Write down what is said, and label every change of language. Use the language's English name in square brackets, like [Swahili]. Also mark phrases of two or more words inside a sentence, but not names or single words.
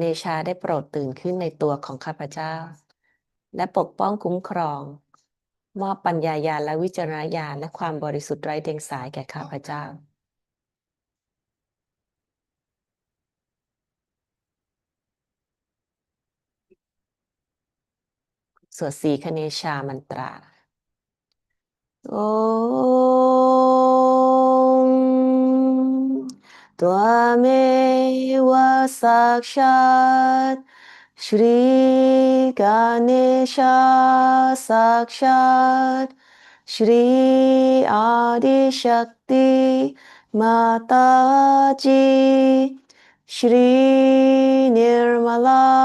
[Thai] ชาได้โปรดตื่นขึ้นในตัวของข้าพเจ้าและปกป้องคุ้มครองมอบปัญญาญาณและวิจารณญาณและความบริสุทธิ์ไร้เดียงสายแก่ข้าพเจ้า สวดสีคเนชามันตรา [Sanskrit] ॐ त्वमेव साक्षात् श्रीगणेशा साक्षात् श्री आदिशक्ति माताजी श्री निर्मला